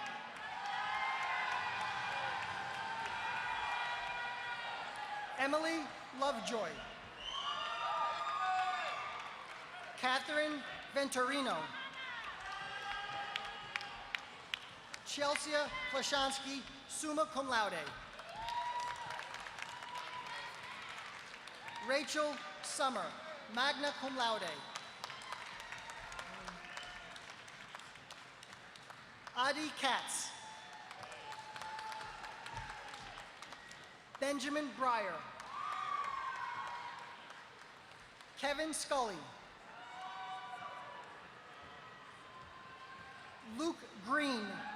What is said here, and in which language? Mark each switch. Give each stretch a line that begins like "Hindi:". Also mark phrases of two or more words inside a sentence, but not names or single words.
English: Emily Lovejoy. Catherine Venturino. Chelsea Plashansky,
Latin: summa cum laude.
English: Rachel Summer,
Latin: magna cum laude.
English: Adi Katz. Benjamin Breyer. Kevin Scully. Luke Green.